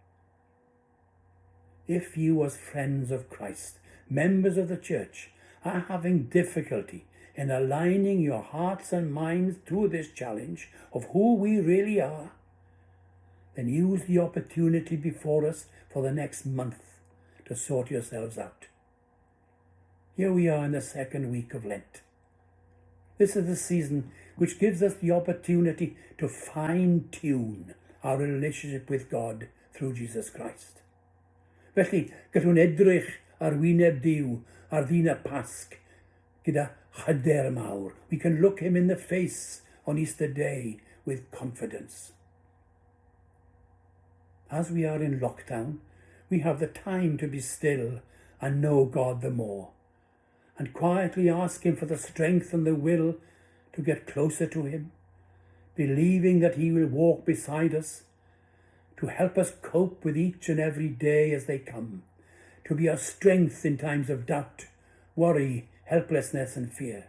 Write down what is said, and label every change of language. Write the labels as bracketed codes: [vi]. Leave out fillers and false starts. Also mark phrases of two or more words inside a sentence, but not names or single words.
[en] If you, as friends of Christ, members of the church, are having difficulty in aligning your hearts and minds to this challenge of who we really are, then use the opportunity before us for the next month to sort yourselves out. Here we are in the second week of Lent. This is the season which gives us the opportunity to fine-tune our relationship with God through Jesus Christ. [cy] Felly, gallwn edrych ar wyneb Duw ar ddyn y Pasg gyda hyder mawr. [en] We can look him in the face on Easter Day with confidence. as we are in lockdown, we have the time to be still and know God the more, and quietly ask him for the strength and the will to get closer to him, believing that he will walk beside us, to help us cope with each and every day as they come, to be our strength in times of doubt, worry, helplessness and fear.